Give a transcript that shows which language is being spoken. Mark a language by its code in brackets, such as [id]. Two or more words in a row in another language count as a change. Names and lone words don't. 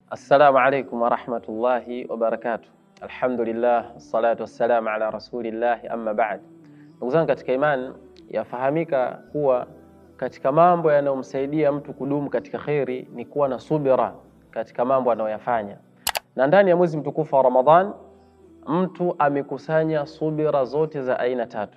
[ar] السلام عليكم ورحمة الله وبركاته الحمد لله والصلاة والسلام على رسول الله أما بعد. [sw] Ndugu zangu katika imani, yafahamika kuwa katika mambo yanayomsaidia mtu kudumu katika khairi ni kuwa na subira katika mambo anayoyafanya. Na ndani ya mwezi mtukufu wa Ramadhan mtu amekusanya subira zote za aina tatu.